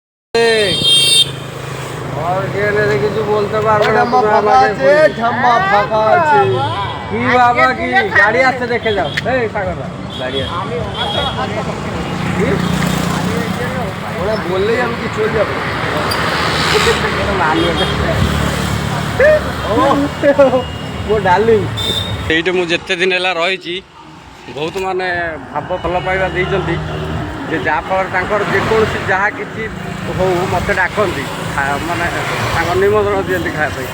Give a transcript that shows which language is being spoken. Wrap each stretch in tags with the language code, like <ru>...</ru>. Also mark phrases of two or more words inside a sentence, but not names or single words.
<bn>কিছু বলতে পারবে না। কি বাবা কি গাড়ি আসছে দেখে যাও। এই সাগরদা গাড়ি আসছে, ওরা বললেই আমি কি চলে যাবো।</bn> <or>ସେଇଠି ମୁଁ ଯେତେ ଦିନ ହେଲା ରହିଛି ବହୁତ ମାନେ ଭାବ ଭଲ ପାଇବା ଦେଇଛନ୍ତି ଯେ ଯାହାଫଳରେ ତାଙ୍କର ଯେକୌଣସି ଯାହା କିଛି ହଉ ମୋତେ ଡାକନ୍ତି, ମାନେ ତାଙ୍କ ନିମନ୍ତ୍ରଣ ଦିଅନ୍ତି ଖାଇବା ପାଇଁ।</or>